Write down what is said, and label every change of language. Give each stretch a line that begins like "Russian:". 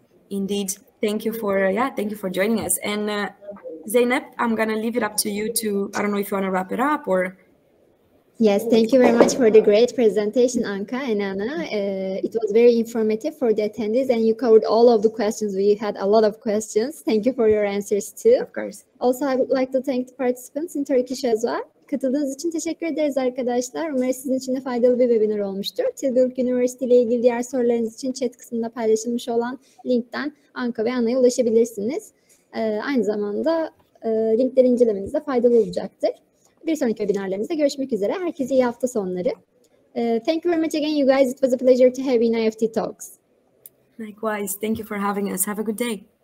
English: Indeed, thank you for joining us. And Zeynep, I'm gonna leave it up to you to, I don't know if you want to wrap it up or. Yes, thank you very much for the great presentation, Anka and Anna. It was very informative for the attendees, and you covered all of the questions. We had a lot of questions. Thank you for your answers too. Of course. Also, I would like to thank the participants in Turkish as well.
Turkish: Katıldığınız için teşekkür ederiz arkadaşlar. Umarım sizin için de faydalı bir webinar olmuştur. Tilburg Üniversitesi ile ilgili diğer sorularınız için chat kısmında paylaşılmış olan linkten Anka ve Anna'ya ulaşabilirsiniz. Aynı zamanda linkleri incelemenizde faydalı olacaktır. Bir sonraki webinarlarımızda görüşmek üzere. Herkese iyi hafta sonları.
English: Thank you very much again, you guys. It was a pleasure to have you in IEFT Talks. Likewise. Thank you for having us. Have a good day.